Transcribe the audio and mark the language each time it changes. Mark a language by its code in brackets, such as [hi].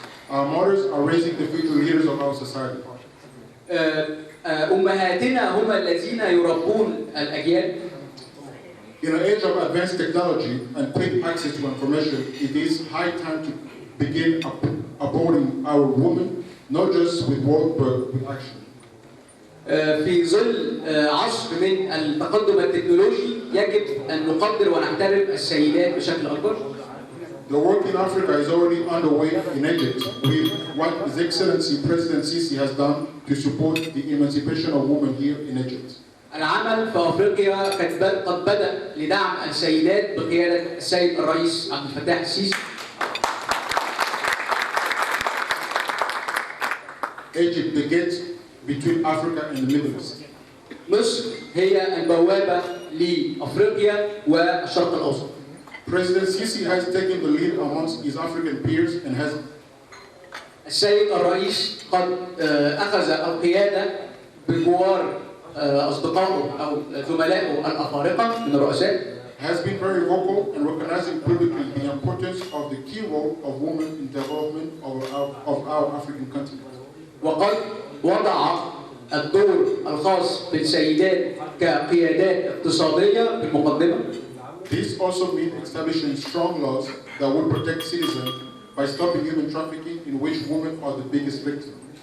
[en] Our mothers are raising the future leaders of our society. [ar] أمهاتنا هم الذين يربون الأجيال. [en] In an age of advanced technology and quick access to information, it is high time to begin upholding our women, not just with words but with action. [ar] في ظل عصر من التقدم التكنولوجي يجب أن نقدر ونحترم السيدات بشكل أكبر. [en] The work in Africa is already underway in Egypt with what His Excellency President Sisi has done to support the emancipation of women here in Egypt. [ar] العمل في أفريقيا قد بدأ لدعم السيدات بقيادة السيد الرئيس عبد الفتاح السيسي. [en] Egypt, the gate between Africa and the Middle East. [ar] مصر هي البوابة لأفريقيا والشرق الأوسط. [en] President Sisi has taken the lead amongst his African peers and has. [ar] السيد الرئيس قد أخذ القيادة بجوار أصدقائه أو زملائه الأفارقة من الرؤساء. [en] Has been very vocal and recognizing publicly the importance of the key role of women in development of our African continent. [ar] وقد وضع الدور الخاص بالسيدات كقيادات اقتصادية بالمقدمة. [en] This also means establishing strong laws that will protect citizens by stopping human trafficking in which women are the biggest victims.